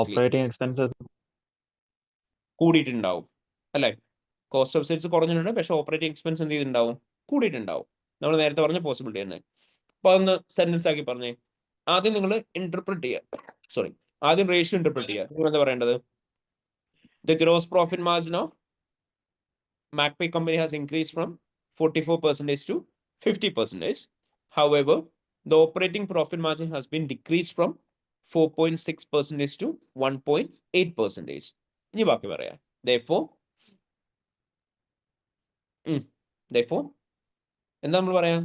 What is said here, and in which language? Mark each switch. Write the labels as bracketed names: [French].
[English] Operating expenses [Malayalam] കൂടിയിട്ടുണ്ടാവും അല്ലെ? Cost of sales കുറഞ്ഞിട്ടുണ്ട്, പക്ഷെ ഓപ്പറേറ്റിംഗ് എക്സ്പെൻസ് എന്ത് ചെയ്തിട്ടുണ്ടാവും? കൂടിയിട്ടുണ്ടാവും. നമ്മൾ നേരത്തെ പറഞ്ഞ പോസിബിലിറ്റി തന്നെ. അപ്പൊ അതൊന്ന് സെന്റൻസ് ആക്കി പറഞ്ഞേ. ആദ്യം നിങ്ങൾ ഇന്റർപ്രറ്റ് ചെയ്യുക, ആദ്യം റേഷ്യോ ഇന്റർപ്രറ്റ് ചെയ്യുക. നിങ്ങൾ എന്താ പറയേണ്ടത്? [English] The gross profit margin of MacPay company has increased from 44% to 50%. However, the operating profit margin has been decreased from 4.6% to 1.8%. [Malayalam] ഇനി ബാക്കി പറയാം. Therefore, എന്താ നമ്മൾ പറയാം?